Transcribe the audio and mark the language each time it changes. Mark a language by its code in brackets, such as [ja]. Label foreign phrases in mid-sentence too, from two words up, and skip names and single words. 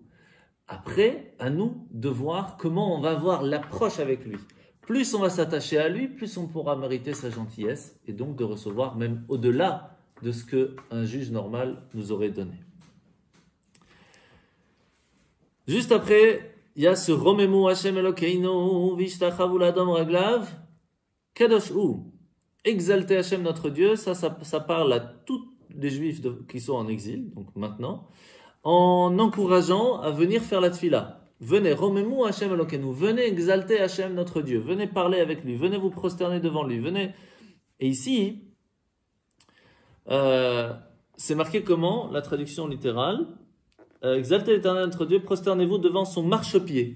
[fr] Après, à nous de voir comment on va avoir l'approche avec lui. Plus on va s'attacher à lui, plus on pourra mériter sa gentillesse et donc de recevoir même au-delà de ce qu'un juge normal nous aurait donné. Juste après, il y a ce [he] רוממו השם אלוקינו והשתחוו להדום רגליו קדוש הוא. [fr] Exalter Hashem notre Dieu, ça parle à tous les juifs qui sont en exil, donc maintenant, en encourageant à venir faire la tfila. Venez, [he] רוממו השם אלוקינו, [fr] venez exalter Hashem notre Dieu, venez parler avec lui, venez vous prosterner devant lui, venez. Et ici, c'est marqué comment, la traduction littérale, exaltez l'Éternel notre Dieu, prosternez-vous devant son marchepied.